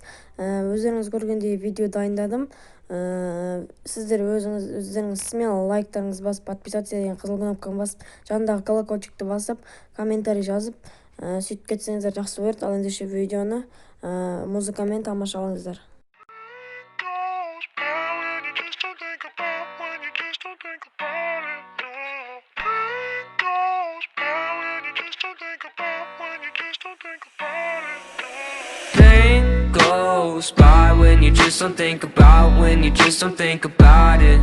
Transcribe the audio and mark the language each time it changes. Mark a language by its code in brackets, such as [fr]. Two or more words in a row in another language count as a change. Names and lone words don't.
[kk] Өздеріңіз көргендей видео дайындадым. Сіздер өздеріңіз смело лайктарыңыз басып, подписаться деген қызыл кнопканы басып, жанындағы колокольчикті басып, комментарий жазып, сөйтіп кетсеңіздер жақсы болады. Ал ендеше видеоны музыкамен тамашалаңыздар. [en] Pain goes by when you just don't think about, when you just don't think about it.